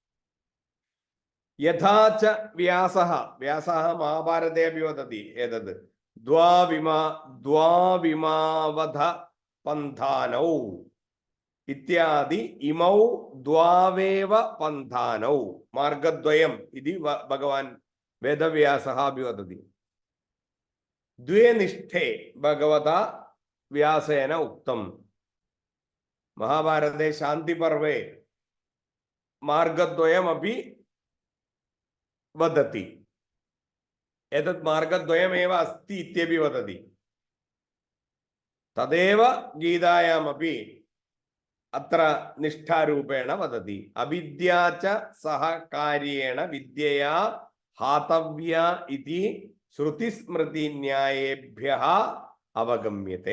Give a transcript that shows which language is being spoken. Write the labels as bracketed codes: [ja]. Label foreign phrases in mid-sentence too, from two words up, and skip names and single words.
[sa] യഥാ ച വ്യാസഃ വ്യാസഃ മഹാഭാരതേ അപി വദതി ഏതത് ദ്വാവിമാവധ പന്ഥാനൗ ഇത്യാദി ഇമൗ ദ്വാവേവ പന്ഥാനൗ മാർഗദ്വയം ഇതി ഭഗവാൻ വേദവ്യാസഃ അപി വദതി. ദ്വേ നിഷ്ഠേ ഭഗവതാ വ്യാസേന ഉക്തം. മഹാഭാരതേ ശാന്തിപർവേ മാർഗദ്വയമപി വദതി. एतत् मार्गद्वयमेव अस्ति इत्यपि वदति. तदेव गीतायामपि अत्र निष्ठारूपेण वदति. अविद्या च सह कार्येण विद्यया हातव्या इति श्रुतिस्मृतिन्यायेभ्यः अवगम्यते.